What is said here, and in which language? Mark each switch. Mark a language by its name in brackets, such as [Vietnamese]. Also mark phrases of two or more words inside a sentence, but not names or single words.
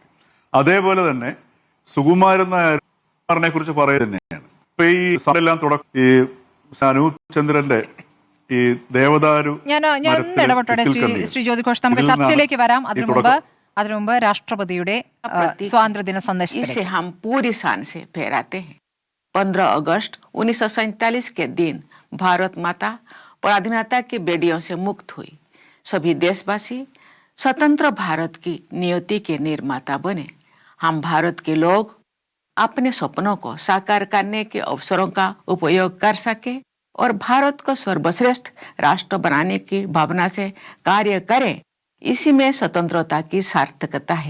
[Malayalam] അതേപോലെ തന്നെ സുകുമാരൻ നായരെ കുറിച്ച് പറയുന്നത് തന്നെയാണ്. ഇപ്പൊ ഈ എല്ലാം തുടക്കം ഈ അനൂപ് ചന്ദ്രന്റെ ഈ ദേവദാരു ഞാൻ ഇടപെട്ടോടെ ശ്രീ ജ്യോതിഘോഷ്, നമുക്ക് ചർച്ചയിലേക്ക് വരാം. അതിനു മുമ്പ് രാഷ്ട്രപതിയുടെ സ്വാതന്ത്ര്യദിന സന്ദേശം [Hindi] इसे हम पूरी शान से फहराते हैं। 15 अगस्त 1947 के दिन भारत माता पराधीनता की बेड़ियों से मुक्त हुई। सभी देशवासी स्वतंत्र भारत की नियति के निर्माता बने। हम भारत के लोग अपने सपनों को साकार करने के अवसरों का उपयोग कर सके और भारत को सर्वश्रेष्ठ राष्ट्र बनाने की भावना से कार्य करें, इसी में स्वतंत्रता की सार्थकता है।